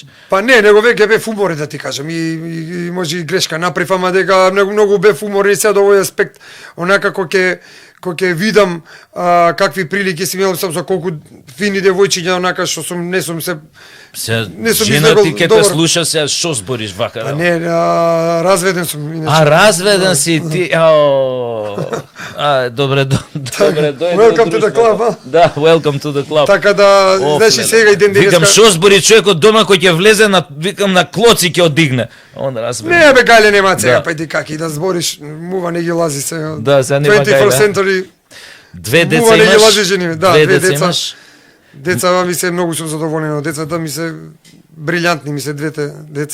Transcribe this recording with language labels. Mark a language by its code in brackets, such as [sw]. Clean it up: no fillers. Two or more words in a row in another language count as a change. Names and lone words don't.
[mk] Па не, него веќе бев уморен да ти кажам и може и грешка направив, ама дека многу бев уморен и сега до овој аспект, онака кој ќе видам какви прилики си имал со колку фини девојчиња, онака што не сум се жена ти ке те слуша се, што збориш вака? Па не, разведен сум. А разведен си ти, добре дојде. [en] Welcome to the club, Да, welcome to the club. [mk] Така да, знаеш и сега и ден денеска. Викам, што збори човекот дома кој ќе влезе викам на клоци ќе одигне. Онда разведен. Не бе, гајле нема сега, па иди каки да збориш, мува не ги лази сега. Да, сега нема гајле. Две деца имаш? Да, две деца. Деца ми се многу сум задоволен од децата, ми се брилјантни ми се двете деца.